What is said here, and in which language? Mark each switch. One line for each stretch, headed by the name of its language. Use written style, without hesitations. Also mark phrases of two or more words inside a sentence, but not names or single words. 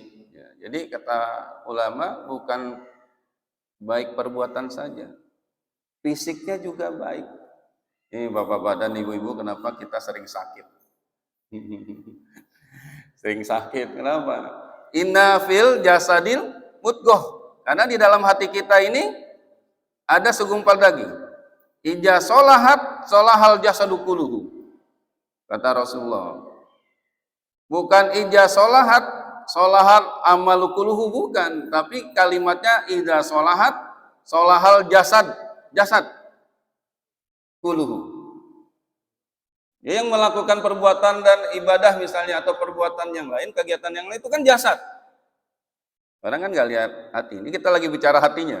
Indonesian: Ya, jadi kata ulama bukan baik perbuatan saja, fisiknya juga baik. Ini bapak-bapak dan ibu-ibu, kenapa kita sering sakit? Sering sakit, kenapa?
Arabic: إن في الجسد مضغة.
Indonesian: Karena di dalam hati kita ini ada segumpal daging.
Arabic: إذا صلحت صلح الجسد كله,
Indonesian: kata Rasulullah.
Arabic: Bukan إذا صلحت صلح العمل كله,
Indonesian: bukan, tapi kalimatnya
Arabic: إذا صلحت صلح الجسد كله.
Indonesian: Dia yang melakukan perbuatan dan ibadah misalnya atau perbuatan yang lain, kegiatan yang lain itu kan jasad. Orang kan nggak lihat hati. Ini kita lagi bicara hatinya.